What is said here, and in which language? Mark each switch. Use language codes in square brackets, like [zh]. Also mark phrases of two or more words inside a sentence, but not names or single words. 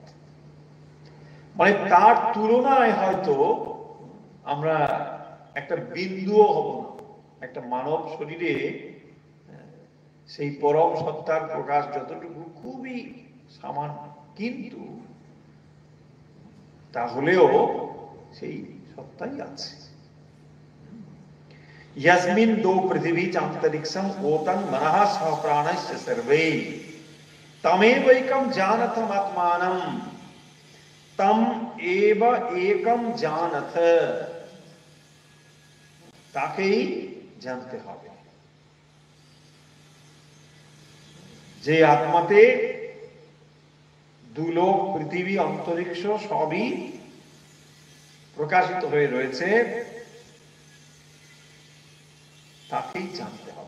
[bn] মানে তার তুলনায় হয়তো আমরা একটা বিন্দুও হব না। একটা মানব শরীরে সেই পরম সত্তার প্রকাশ যতটুকু খুবই সামান্য, কিন্তু তাহলেও সেই সত্তাই আছে। [sa] यस्मिन् दो पृथ्वी चांतरिक्षम ओतं मनः सह प्राणश्च सर्वे तमेवैकं जानथम आत्मानं तम एव एकम जानथ। [bn] তাকেই জানতে হবে যে আত্মাতে দুলোক পৃথিবী অন্তরিক্ষ সবই প্রকাশিত হয়ে রয়েছে, তাকেই জানতে হবে।